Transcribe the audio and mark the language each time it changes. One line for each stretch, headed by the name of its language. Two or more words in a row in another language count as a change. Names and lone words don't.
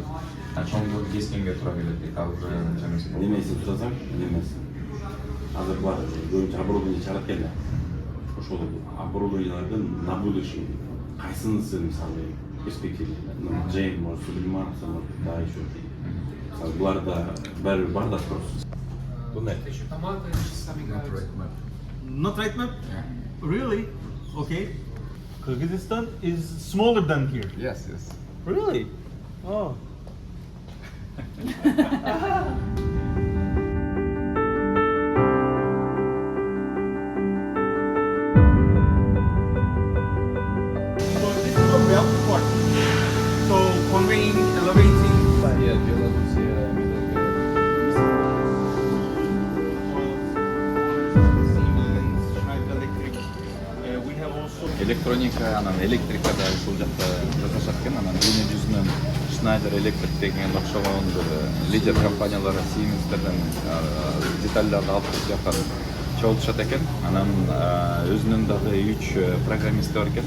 Kyrgyz: Чоңдугу кескенге туура келет дейт. Ал уже анча Немесе тутасаң, немесе. Азыр бар, көбүнчө оборудование чыгарат экен да. Ошол оборудованиялардын
Russian: на будущее
Kyrgyz: кайсынысы мисалы перспектива, Джейн, может, Сулеймановса,
Russian: может, да, еще.
Kyrgyz: Мисалы буларда баары бар да спрос.
English: Not right map? Yeah. Really? Okay. Kyrgyzstan is smaller than here. Yes, yes. Really? Oh. So this is a belt part. So conveying, elevating. Yeah, Belarusia, Siemens, Schneider Electric. We have also
Kyrgyz: Электроника, анан электрикада ушул жакта жасашат экен, анан дүйнө жүзүнөн Schneider Electric деген окшогон лидер компаниялар Siemens'терден детальдарды алып келип жактан чогултушат экен. Анан өзүнүн дагы 3 программисти бар экен.